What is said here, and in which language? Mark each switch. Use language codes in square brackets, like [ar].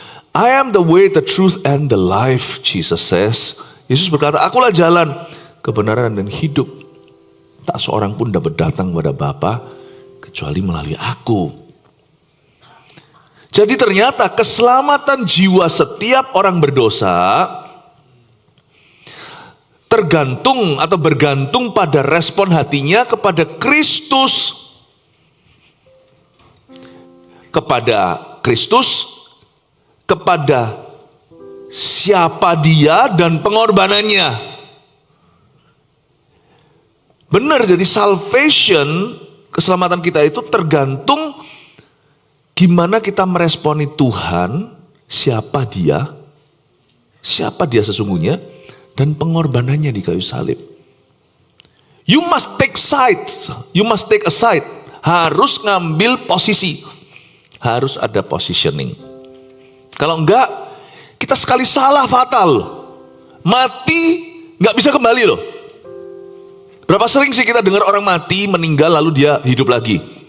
[en] I am the way, the truth, and the life, Jesus says. [id] Yesus berkata, akulah jalan, kebenaran, dan hidup. Tak seorang pun dapat datang kepada Bapa kecuali melalui aku. Jadi ternyata keselamatan jiwa setiap orang berdosa tergantung atau bergantung pada respon hatinya kepada Kristus. Kepada Kristus, kepada siapa Dia dan pengorbanannya. Benar, jadi salvation keselamatan kita itu tergantung gimana kita meresponi Tuhan, siapa dia sesungguhnya, dan pengorbanannya di kayu salib. [en] You must take sides, you must take a side. [id] Harus ngambil posisi, harus ada positioning. Kalau enggak, kita sekali salah fatal. Mati nggak bisa kembali loh. Berapa sering sih kita dengar orang mati, meninggal lalu dia hidup lagi?